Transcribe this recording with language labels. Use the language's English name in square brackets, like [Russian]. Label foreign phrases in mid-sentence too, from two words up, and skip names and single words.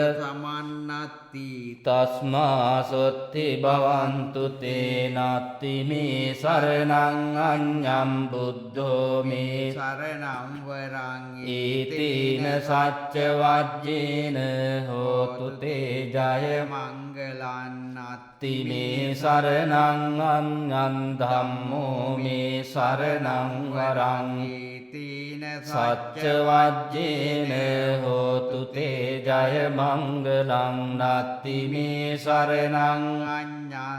[Pali] සමන්නත්ති තස්මා සොත්ති භවන්තු තේ නත්ති මේ සරණං අඤ්ඤං බුද්ධෝ මේ සරණං වරං ඊතේන සච්ච වජ්ජේන හෝතු තේ ජය මංගලං ති මේ සරණං අඤ්ඤං ධම්මෝ මේ සරණං වරං තීන සච්ච වජ්ජේන හෝතු තේ ජය මංගලං නත්ති මේ සරණං අඤ්ඤං